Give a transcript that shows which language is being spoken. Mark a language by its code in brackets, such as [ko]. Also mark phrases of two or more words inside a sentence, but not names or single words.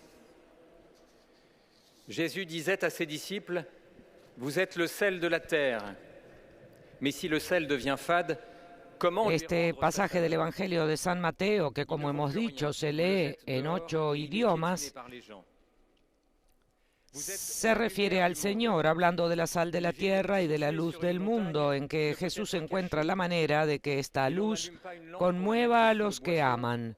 [fr] Jésus disait à ses disciples: vous êtes le sel de la terre. Mais si le sel devient fade, comment [es] Este pasaje del Evangelio de San Mateo, que como hemos dicho se lee en 8 idiomas, se refiere al Señor, hablando de la sal de la tierra y de la luz del mundo, en que Jesús encuentra la manera de que esta luz conmueva a los que aman.